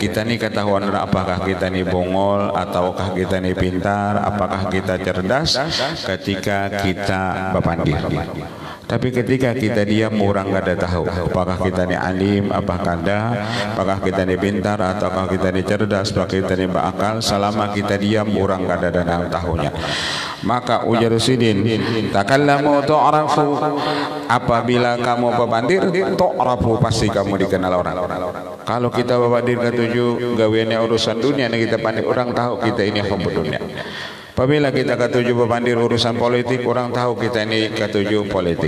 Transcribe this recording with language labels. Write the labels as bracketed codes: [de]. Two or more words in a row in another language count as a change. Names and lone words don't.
[id] Kita nih ketahuan apakah kita nih bongol ataukah kita nih pintar, apakah kita cerdas ketika kita bepandir. Tapi ketika kita diam, orang kada tahu apakah kita ini alim, apakah kita ini pintar, ataukah kita ini cerdas, apakah kita ini berakal. Selama kita diam, orang kada ada yang tahunya. Maka ujar sidin, [ar] takallamu tu'rafu, [id] apabila kamu bepandir, tu'rafu, pasti kamu dikenal orang. Kalau kita bepandir ketujuh gawiannya urusan dunia, kita pandir, orang tahu kita ini [ar] hubbu dunia. [id] Apabila kita ketujuh bepandir urusan politik, orang tahu kita ini ketujuh politik.